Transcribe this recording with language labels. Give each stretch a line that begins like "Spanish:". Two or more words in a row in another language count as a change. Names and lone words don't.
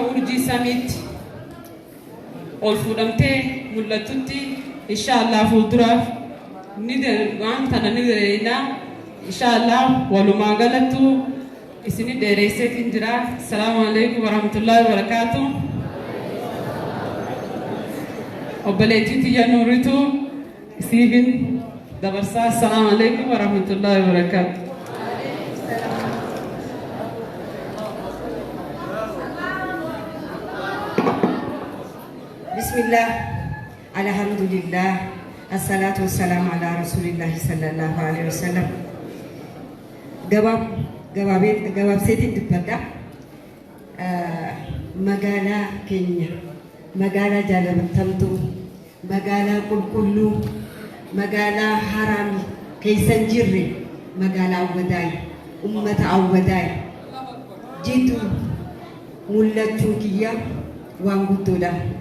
Oromo: urjii samiitti ol fuudhamtee mul'atutti inshaallah fuulduraaf waan tana ni daleelaa inshaallah walumaa galattu isini dheereesseetiin jira
Arabic: السلام عليكم ورحمة الله وبركاته
Oromo: obboleettii tiyya nuuritu isiifin dabarsaa
Arabic: السلام عليكم ورحمة الله وبركاته بسم الله الحمد لله والصلاة والسلام على رسول الله صلى الله عليه وسلم
Oromo: gabaabseetiin dubbadha magaalaa keenya magaalaa jaalatamtuu magaalaa qulqulluu magaalaa haraam keessan jirre magaalaa Awwadaay ummata Awwadaay jitu mul'achuu kiyya waan guddoodha